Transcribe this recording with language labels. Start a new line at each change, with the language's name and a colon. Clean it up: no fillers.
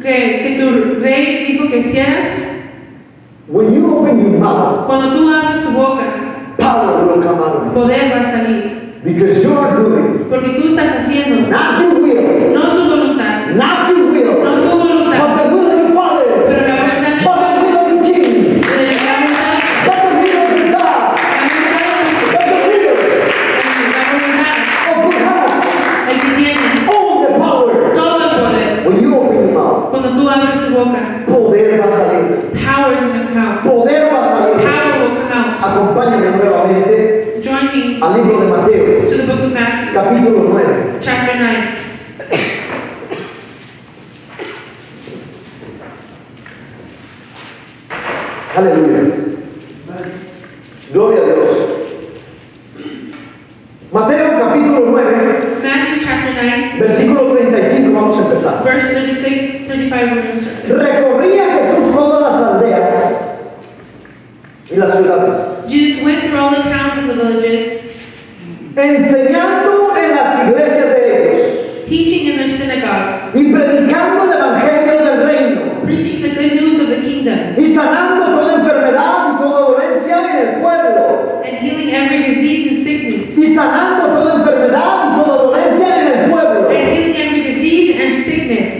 Spanish: que tu rey dijo que hicieras,
English: when you open your mouth,
Spanish: cuando tú abres tu boca,
English: power will come out of it.
Spanish: poder va a salir.
English: Because you are doing
Spanish: Porque tú estás haciendo
English: not your will,
Spanish: no su voluntad,
English: not your will,
Spanish: no tu voluntad,
English: but the will of your Father,
Spanish: pero la voluntad
English: but the will of your King,
Spanish: de la voluntad,
English: but the will of your God, but the will
Spanish: la voluntad,
English: of who has
Spanish: el que tiene
English: all the power.
Spanish: todo el poder.
English: When you open your mouth,
Spanish: Cuando tú abres tu boca, poder va a salir.
English: power is going to come out.
Spanish: Poder va a salir.
English: Power will come out.
Spanish: Acompáñame nuevamente
English: Join me
Spanish: al libro de Mateo,
English: to the book of Matthew,
Spanish: capítulo 9.
English: chapter 9.
Spanish: Aleluya. Gloria a Dios. Mateo capítulo 9,
English: Matthew chapter 9,
Spanish: versículo 35, vamos a empezar.
English: verse 36, 35, we're going to start.
Spanish: Recorría Jesús todas las aldeas y las ciudades,
English: Jesus went through all the towns and the villages,
Spanish: enseñando en las iglesias de ellos
English: teaching in their synagogues,
Spanish: y predicando el evangelio del reino
English: preaching the good news of the kingdom,
Spanish: y sanando toda enfermedad y toda dolencia en el pueblo
English: and healing every disease and sickness,
Spanish: y sanando toda enfermedad y toda dolencia en el pueblo.
English: and healing every disease and sickness.